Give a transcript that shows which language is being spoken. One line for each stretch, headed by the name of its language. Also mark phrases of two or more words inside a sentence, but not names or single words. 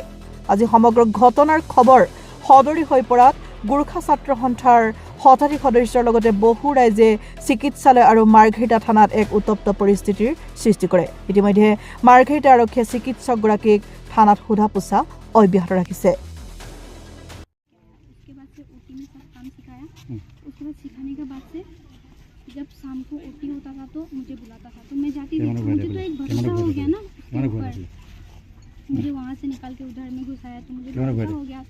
Assamese: আজি সমগ্ৰ ঘটনাৰ খবৰ সদৰি হৈ পৰাত গোৰ্খা ছাত্ৰ সন্থাৰ শতাধিক সদস্যৰ লগতে বহু ৰাইজে চিকিৎসালয় আৰু মাৰ্ঘেৰিটা থানাত এক উত্তপ্ত পৰিস্থিতিৰ সৃষ্টি কৰে। ইতিমধ্যে মাৰ্ঘেৰিটা আৰক্ষীয়ে চিকিৎসকগৰাকীক থানাত সোধা পোছা অব্যাহত ৰাখিছে।
Hindi: जब शाम को ओटी होता था तो मुझे बुलाता था, तो मैं जाती थी। मुझे तो एक भरोसा हो गया ना, मुझे वहाँ से निकाल के उधर में घुसाया, तो मुझे भरोसा हो गया।